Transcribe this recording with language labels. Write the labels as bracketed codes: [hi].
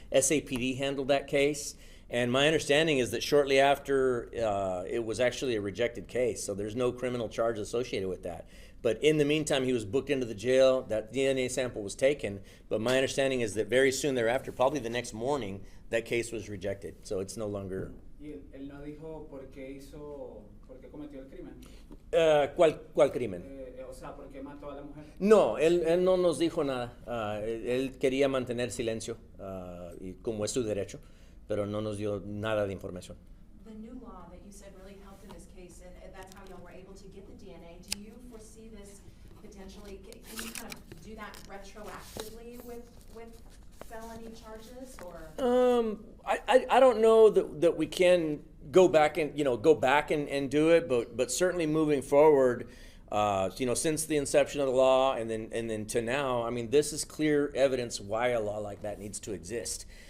[en] SAPD handled that case. And my understanding is that shortly after, it was actually a rejected case, so there's no criminal charge associated with that. But in the meantime, he was booked into the jail, that DNA sample was taken, but my understanding is that very soon thereafter, probably the next morning, that case was rejected, so it's no longer... [es] ¿Y él no dijo por qué cometió el crimen? ¿Cuál crimen? O sea, ¿por qué mató a la mujer? No, él no nos dijo nada. Él quería mantener silencio, y como es su derecho, pero no nos dio nada de información. [en] The new law that you said really helped in this case, and that's how y'all were able to get the DNA. Do you foresee this potentially, can you kind of do that retroactively with felony charges, or? I don't know that we can go back and do it, but certainly moving forward, since the inception of the law and then to now, I mean, this is clear evidence why a law like that needs to exist.